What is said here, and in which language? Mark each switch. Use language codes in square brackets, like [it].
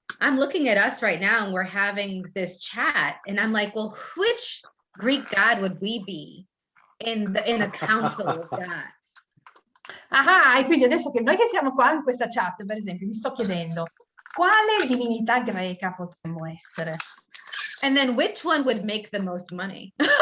[en] I'm looking at us right now and we're having this chat, and I'm like, well, which Greek god would we be in a council of gods? [it] Ah, e quindi adesso che noi che siamo qua in questa chat, per esempio, mi sto chiedendo quale divinità greca potremmo essere? [en] And then which one would make the most money?